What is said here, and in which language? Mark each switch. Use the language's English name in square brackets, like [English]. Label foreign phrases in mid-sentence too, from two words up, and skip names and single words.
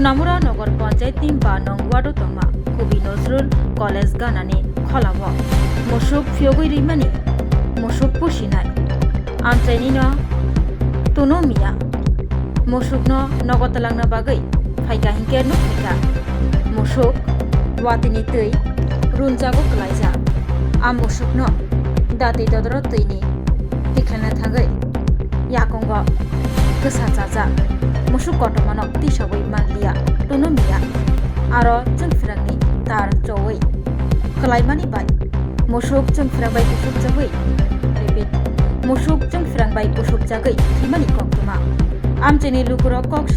[Kok Borok] সোনামুরা নগর পঞ্চায়েত 3 নং ওয়ার্ড তংমা কবি নজরুল কলেজ গানানি খলাম মসুক ফিয়গৈ রিমানি মসুক পুসিনাই আমচাইনি ন তুনো মিয়া মসুক ন নগতলাংনা বাগৈ ফাইকা হিংকে নো ফাইকা মসুক ওয়াতিনি তৈ रुनजागो कलाइजा आम मसुकनो दाति ददर तैनि हिख्लाना थांगै याकंग गोसा जाजा मसुक गटमानो तिसाबै मानलिया टुनुमिया आरो जोंफिरांनि तार जवै कलाइमानि बाय मसुक जोंफिरांबाय कुसुक जागै रिपिट मसुक जोंफिरांबाय कुसुक जागै थिमानि कक्तुमा आमचेनि लुकुरो कक्सिल